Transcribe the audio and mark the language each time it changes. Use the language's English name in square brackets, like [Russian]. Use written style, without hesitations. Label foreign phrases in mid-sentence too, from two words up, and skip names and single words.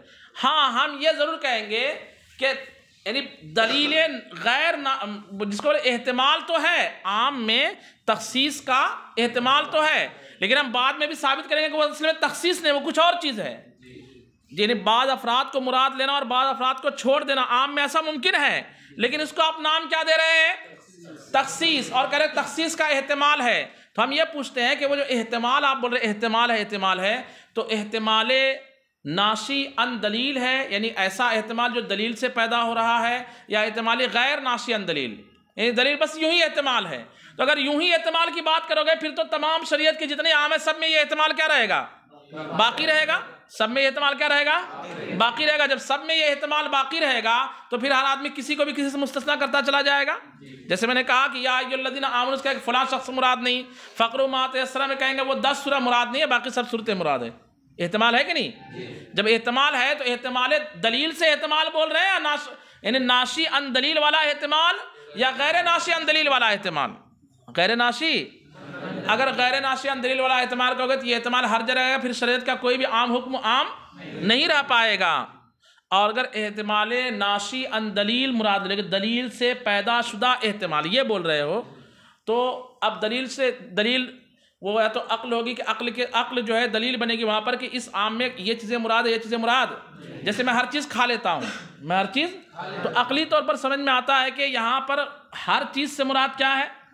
[Urdu] ہاں ہم یہ ضرور کہیں گے کہ یعنی دلیل غیر جس کو احتمال تو ہے، عام میں تخصیص کا احتمال تو ہے، لیکن ہم بعد میں بھی ثابت کریں گے کہ وہ اصل میں تخصیص نہیں، وہ کچھ اور چیز ہے. یعنی بعض افراد کو مراد لینا اور بعض افراد کو چھوڑ دینا عام میں ایسا ممکن ہے، لیکن اس کو آپ نام کیا دے رہے ہیں؟ تخصیص. اور کہہ رہے تخصیص کا احتمال ہے. تو ہم یہ پوچھتے ہیں کہ وہ جو احتمال آپ بول رہے احتمال ہے تو [Arabic] احتمال ناشی عن دلیل [Urdu] ہے، یعنی ایسا احتمال جو دلیل سے پیدا ہو رہا ہے، یا [Arabic] احتمال غیر ناشی عن دلیل، [Urdu] یعنی دلیل بس یوں ہی احتمال ہے. تو اگر یوں ہی احتمال کی بات کرو گے پھر تو تمام شریعت کے جتنے عام ہیں سب میں یہ احتمال کیا رہے گا؟ باقی رہے گا. سب میں یہ احتمال کیا رہے گا؟ باقی رہے گا. جب سب میں یہ احتمال باقی رہے گا تو پھر ہر آدمی کسی کو بھی کسی سے مستثنیٰ کرتا چلا جائے گا. جیسے میں نے کہا کہ [Arabic] یا ایھا الذین آمنوا [Urdu] اس کا ایک فلاں شخص مراد نہیں، [Arabic] فقرؤوا ما تیسر [Urdu] میں کہیں گے وہ 10 سورہ مراد نہیں ہے، باقی سب صورتیں مراد ہے. احتمال ہے کہ نہیں؟ جب احتمال ہے تو احتمال دلیل سے احتمال بول رہے ہیں، یعنی [Arabic] ناشی عن دلیل [Urdu] والا احتمال یا [Arabic] غیر ناشی عن دلیل [Urdu] والا احتمال؟ غیر ناشی. اگر [Arabic] غیر ناشی عن دلیل [Urdu] والا احتمال کہو گے تو یہ احتمال ہر جگہ ہے، پھر شریعت کا کوئی بھی عام حکم عام نہیں رہ پائے گا. اور اگر [Arabic] احتمال ناشی عن دلیل [Urdu] مراد لے کے دلیل سے پیدا شدہ احتمال یہ بول رہے ہو، تو اب دلیل سے دلیل وہ یا تو عقل ہوگی کہ عقل جو ہے دلیل بنے گی وہاں پر کہ اس عام میں یہ چیزیں مراد ہے، یہ چیزیں مراد. جیسے میں ہر چیز کھا لیتا ہوں، میں ہر چیز، تو عقلی طور پر سمجھ میں آتا ہے کہ یہاں پر ہر چیز سے مراد کیا ہے؟